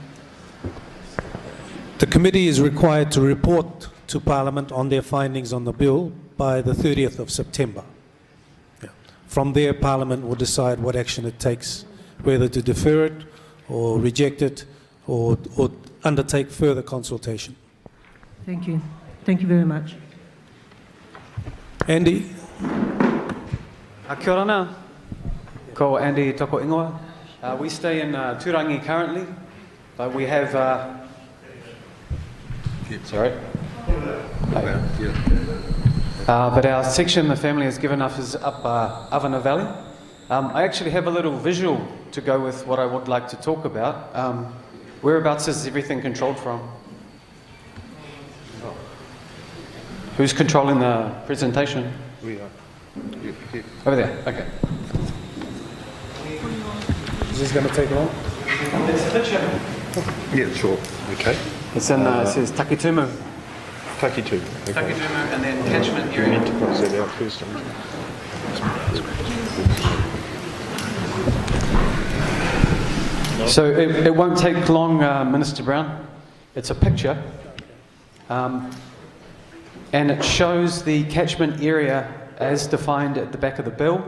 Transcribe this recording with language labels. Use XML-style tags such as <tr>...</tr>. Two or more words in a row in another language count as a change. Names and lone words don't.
<en>The committee is required to report to Parliament on their findings on the bill by the 30th of September. Yeah. From there, Parliament will decide what action it takes, whether to defer it or reject it or undertake further consultation. Thank you. Thank you very much. Andy?</en> <mi>Kia ora nā. Ko Andy toko ingoa.</mi> <en>We stay in Turangi currently, but we have... Sorry. But our section the family has given us is up Avana Valley. I actually have a little visual to go with what I would like to talk about. Whereabouts is everything controlled from? Who's controlling the presentation? We are. Over there, okay. Is this going to take long? It's a picture. Yeah, sure. Okay. It's in, it says Takitumu. Takitumu. Okay. Takitumu and then catchment area. Enterprise that out first. So it won't take long, Minister Brown. It's a picture. And it shows the catchment area as defined at the back of the bill.</en>